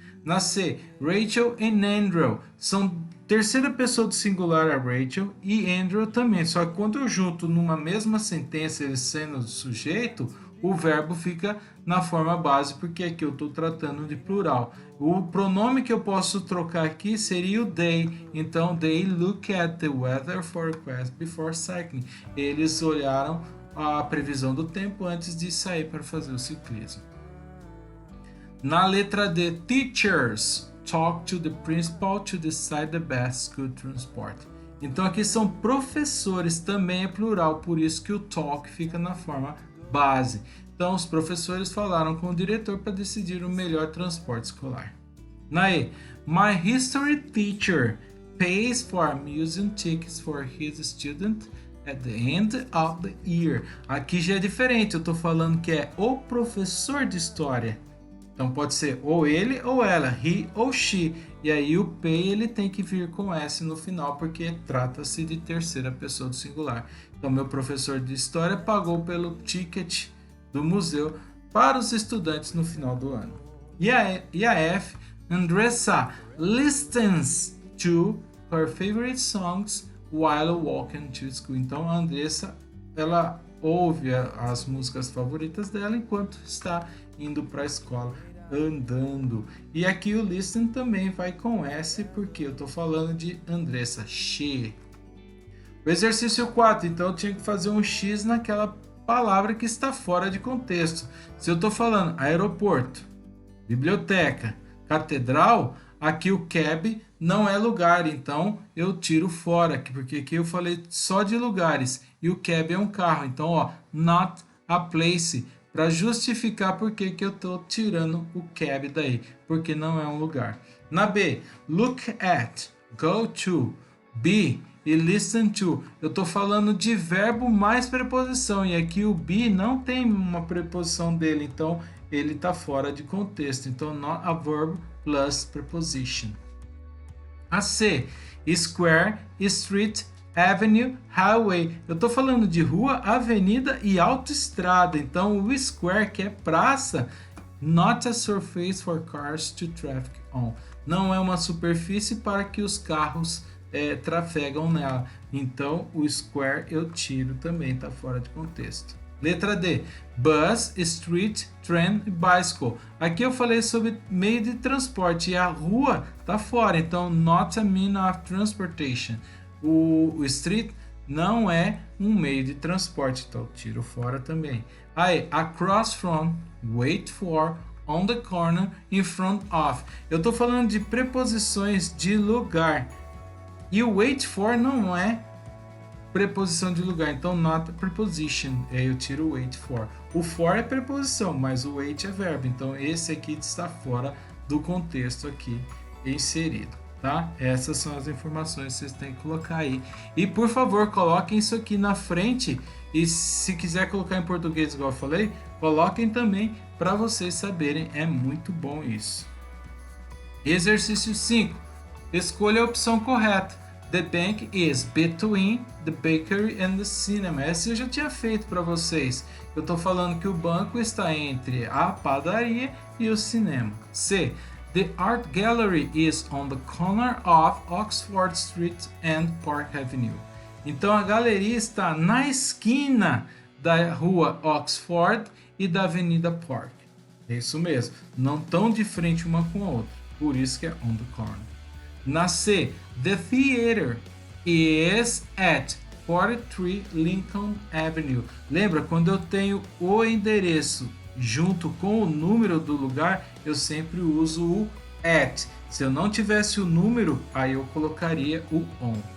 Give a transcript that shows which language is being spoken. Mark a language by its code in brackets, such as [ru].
[pt] Na C, Rachel and Andrew. São terceira pessoa do singular a Rachel e Andrew também. Só que quando eu junto numa mesma sentença ele sendo sujeito, o verbo fica na forma base, porque aqui eu estou tratando de plural. O pronome que eu posso trocar aqui seria o they. Então, [en] they look at the weather forecast before cycling. [pt] Eles olharam a previsão do tempo antes de sair para fazer o ciclismo. Na letra D, [en] teachers talk to the principal to decide the best school transport. [pt] Então aqui são professores, também é plural, por isso que o talk fica na forma base. Então os professores falaram com o diretor para decidir o melhor transporte escolar. Na E, [en] my history teacher pays for museum tickets for his student at the end of the year. [pt] Aqui já é diferente, eu estou falando que é o professor de história. Então pode ser ou ele ou ela, he ou she. E aí o pay ele tem que vir com S no final, porque trata-se de terceira pessoa do singular. Então meu professor de história pagou pelo ticket do museu para os estudantes no final do ano. E a F, [en] Andressa listens to her favorite songs while walking to school. [pt] Então a Andressa, ela ouve as músicas favoritas dela enquanto está indo para a escola, andando. E aqui o listen também vai com S, porque eu estou falando de Andressa, she. O exercício 4, então eu tinha que fazer um X naquela palavra que está fora de contexto. Se eu estou falando aeroporto, biblioteca, catedral, aqui o cab não é lugar, então eu tiro fora, porque aqui eu falei só de lugares e o cab é um carro, então ó, [en] not a place, [pt] para justificar por que eu estou tirando o cab daí, porque não é um lugar. Na B, look at, go to, be e listen to. Eu estou falando de verbo mais preposição, e aqui o be não tem uma preposição dele, então ele está fora de contexto. Então, [en] not a verb plus preposition. [pt] A C, square, street, avenue, highway. Eu estou falando de rua, avenida e autoestrada. Então, o square, que é praça, [en] not a surface for cars to traffic on. [pt] Não é uma superfície para que os carros trafegam nela. Então, o square eu tiro também, está fora de contexto. Letra D, bus, street, train e bicycle. Aqui eu falei sobre meio de transporte e a rua está fora, então [en] not a mean of transportation. [pt] O street não é um meio de transporte, então tiro fora também. Aí, across from, wait for, on the corner, in front of. Eu estou falando de preposições de lugar. E o wait for não é preposição de lugar, então [en] not a preposition. [pt] Aí eu tiro o wait for. O for é preposição, mas o wait é verbo. Então esse aqui está fora do contexto aqui inserido, tá? Essas são as informações que vocês têm que colocar aí. E por favor, coloquem isso aqui na frente. E se quiser colocar em português, igual eu falei, coloquem também para vocês saberem. É muito bom isso. Exercício 5. Escolha a opção correta. [en] The bank is between the bakery and the cinema. [pt] Essa eu já tinha feito para vocês. Eu estou falando que o banco está entre a padaria e o cinema. C. [en] The art gallery is on the corner of Oxford Street and Park Avenue. [pt] Então a galeria está na esquina da rua Oxford e da Avenida Park. É isso mesmo. Não tão de frente uma com a outra. Por isso que é on the corner. Na C, [en] the theater is at 43 Lincoln Avenue. [pt] Lembra, quando eu tenho o endereço junto com o número do lugar, eu sempre uso o at. Se eu não tivesse o número, aí eu colocaria o on.